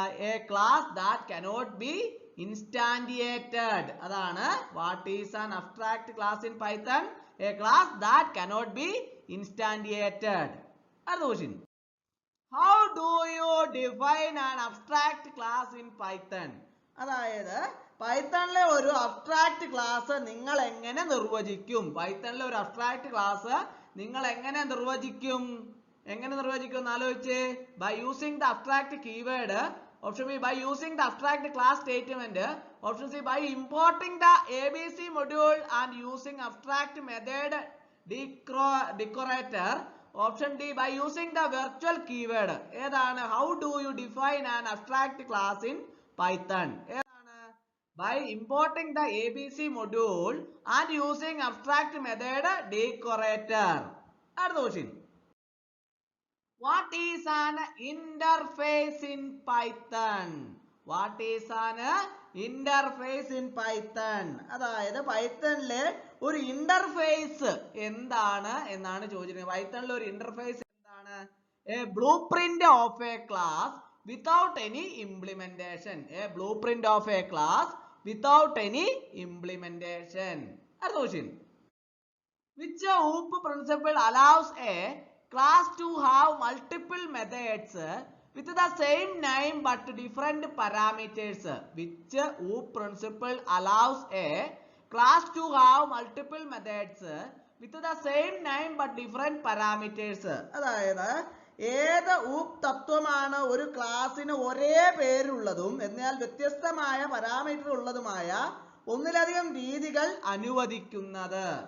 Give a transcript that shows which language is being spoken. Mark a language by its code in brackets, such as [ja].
[en] A class that cannot be instantiated. അതാണ് what is an abstract class in Python? A class that cannot be instantiated. അടുത്ത question. How do you define an abstract class in Python? [ml] അതായത് പൈത്തണിലെ ഒരു abstract class നിങ്ങൾ എങ്ങനെ നിർവചിക്കും? പൈത്തണിലെ ഒരു abstract class നിങ്ങൾ എങ്ങനെ നിർവചിക്കും? എന്ന് ആലോചിച്ച്. [en] By using the abstract keyword. Option B by using the abstract class statement. Option C by importing the ABC module and using abstract method decorator. Option D by using the virtual keyword. ഏതാണ്? How do you define an abstract class in Python? ഏതാണ്? By importing the ABC module and using abstract method decorator. [ml] അടുത്ത question. [en] What is an interface in Python? What is an interface in Python. [ml] അതായത് പൈത്തണിലെ ഒരു interface എന്താണ് എന്നാണ് ചോദിച്ചിരിക്കുന്നത്. പൈത്തണിലെ ഒരു interface എന്താണ്? [en] A blueprint of a class without any implementation. A blueprint of a class without any implementation. [ml] അടുത്ത question. [en] Which OOP principle allows a class to have multiple methods with the same name but different parameters? Which OOP principle allows a class to have multiple methods with the same name but different parameters? [ml] അതായത് ഏത് ഊപ്പ് തത്വമാണ് ഒരു ക്ലാസ്സിന് ഒരേ പേരുള്ളതും എന്നാൽ വ്യത്യസ്തമായ parameter ഉള്ളതുമായ ഒന്നിലധികം രീതികൾ അനുവദിക്കുന്നത്?